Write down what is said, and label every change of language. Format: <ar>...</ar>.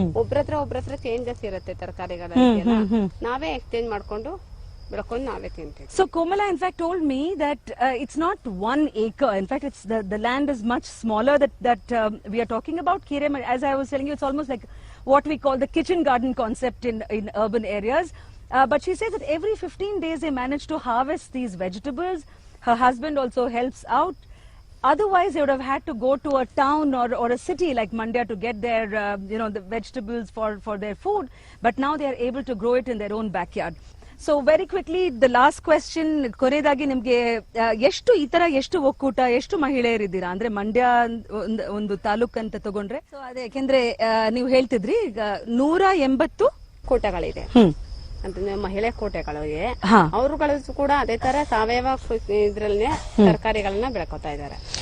<kn>ಒಬ್ರತ್ರ changes ಇರುತ್ತೆ ತರಕಾರಿಗಳ, ನಾವೇ ಎಕ್ಸ್ಚೇಂಜ್ ಮಾಡ್ಕೊಂಡು ಬೆಳ್ಕೊಂಡು ನಾವೇ ತಿಂತೀವಿ.</kn> <en>So Komala in fact told me that it's not 1 acre. In fact, it's the land is much smaller that we are talking about. Kire, as I was telling you, it's almost like what we call the kitchen garden concept in urban areas. But she says that every 15 days they manage to harvest these vegetables. Her husband also helps out. Otherwise, they would have had to go to a town or a city like Mandya to get their, the vegetables for their food. But now they are able to grow it in their own backyard. So very quickly, the last question,</en> <kn>ಕೊನೆಯದಾಗಿ ನಿಮಗೆ ಎಷ್ಟು ಈ ತರ ಎಷ್ಟು ಒಕ್ಕೂಟ ಎಷ್ಟು ಮಹಿಳೆಯರಿದ್ದೀರಾ ಅಂದ್ರೆ ಮಂಡ್ಯ ಒಂದು ತಾಲೂಕು ಅಂತ ತಗೊಂಡ್ರೆ ಸೊ ಅದೇ ಯಾಕೆಂದ್ರೆ ನೀವು ಹೇಳ್ತಿದ್ರಿ ಈಗ 180 ಕೂಟಗಳಿದೆ ಅಂತಂದ್ರೆ ಮಹಿಳೆ ಕೋಟೆಗಳಿಗೆ ಅವರುಗಳು ಕೂಡ ಅದೇ ತರ ಸಾವಯವ ಇದ್ರಲ್ಲೇ ತರಕಾರಿಗಳನ್ನ ಬೆಳ್ಕೊತಾ ಇದಾರೆ.</kn>